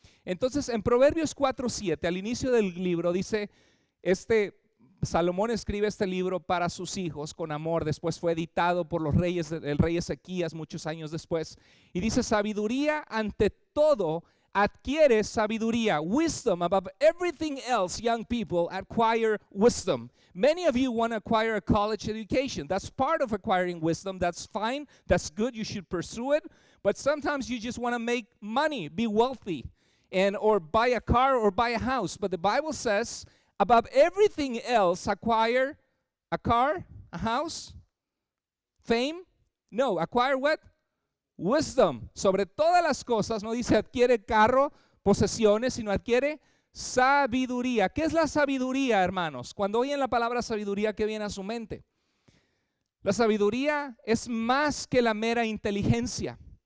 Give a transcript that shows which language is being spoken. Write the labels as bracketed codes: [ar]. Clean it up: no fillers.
[es] Entonces en Proverbios 4:7, al inicio del libro, dice, Salomón escribe este libro para sus hijos con amor. Después fue editado por el rey Ezequías muchos años después. Y dice, sabiduría ante todo, adquiere sabiduría. [en] Wisdom above everything else, young people, acquire wisdom. Many of you want to acquire a college education. That's part of acquiring wisdom. That's fine. That's good. You should pursue it. But sometimes you just want to make money, be wealthy, or buy a car or buy a house. But the Bible says, above everything else, acquire a car, a house, fame. No, acquire what? Wisdom. [es] Sobre todas las cosas, no dice adquiere carro, posesiones, sino adquiere sabiduría. ¿Qué es la sabiduría, hermanos? Cuando oyen la palabra sabiduría, ¿qué viene a su mente? La sabiduría es más que la mera inteligencia.